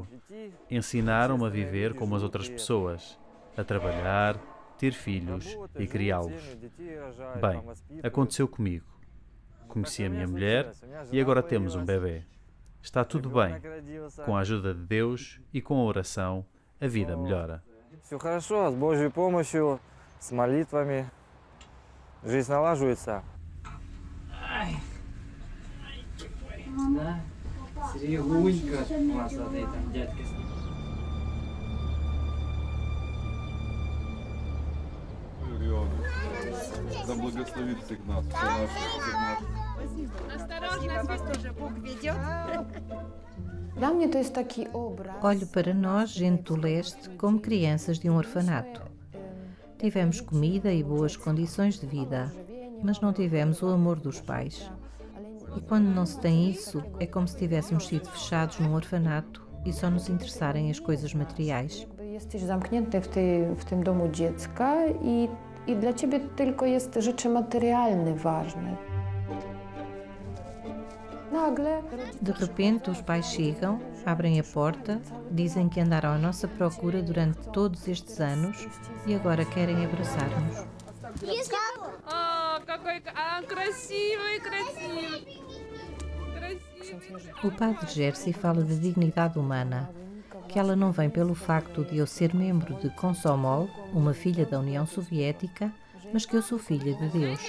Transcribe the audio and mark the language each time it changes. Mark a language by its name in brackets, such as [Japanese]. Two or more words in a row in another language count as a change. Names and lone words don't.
[Portuguese] Ensinaram-me a viver como as outras pessoas, a trabalhar, ter filhos e criá-los. Bem, aconteceu comigo. Conheci a minha mulher e agora temos um bebê. Está tudo bem. Com a ajuda de Deus e com a oração, a vida melhora. [Russian] Все хорошо, с Божьей помощью, с молитвами. Жизнь налаживается. Да, Серегунька, класс, смотри, там дядька. Да благословит всех нас, все наши. Осторожно, вас тоже Бог ведет. [Portuguese] Olho para nós, gente do leste, como crianças de um orfanato. Tivemos comida e boas condições de vida, mas não tivemos o amor dos pais. E quando não se tem isso, é como se tivéssemos sido fechados num orfanato e só nos interessarem as coisas materiais. [Polish] Jesteś zamknięty w tym domu dziecka i dla ciebie tylko jest rzeczy materialne ważne. [Portuguese] De repente, os pais chegam, abrem a porta, dizem que andaram à nossa procura durante todos estes anos e agora querem abraçar-nos. O padre Jerzy fala de dignidade humana, que ela não vem pelo facto de eu ser membro de Komsomol, uma filha da União Soviética, mas que eu sou filha de Deus.